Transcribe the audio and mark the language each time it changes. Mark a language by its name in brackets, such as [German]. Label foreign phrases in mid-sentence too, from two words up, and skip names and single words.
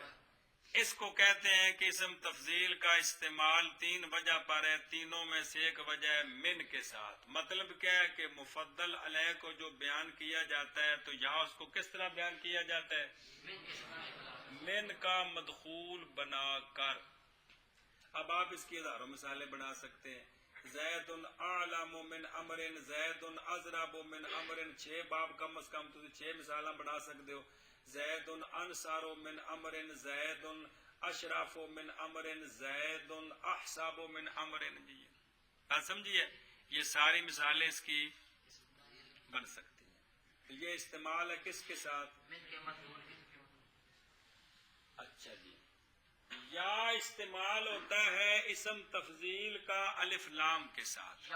[Urdu] اس کو کہتے ہیں کہ اسم تفضیل کا استعمال 3 وجہ پر ہے، تینوں میں سے ایک وجہ ہے من کے ساتھ. مطلب کیا ہے کہ مفضل علیہ کو جو بیان کیا جاتا ہے تو یہاں اس کو کس طرح بیان کیا جاتا ہے؟ من کا مدخول بنا کر. اب آپ اس کی ہزاروں مثالیں بنا سکتے ہیں. [Arabic] زید اعلم من عمر، زید اضرب من عمر. [Urdu] 6 باب کم از کم تو 6 مثالاں بنا سکتے ہو. [Arabic] زید انصار من عمر، زید اشرف من عمر، زید احساب من عمر. [Urdu] جی بات سمجھیے؟ یہ ساری مثالیں اس کی بن سکتی ہیں. یہ استعمال ہے کس کے ساتھ؟ من کے مدخول. اچھا جی. یا استعمال ہوتا ہے اسم تفضیل کا الف لام کے ساتھ.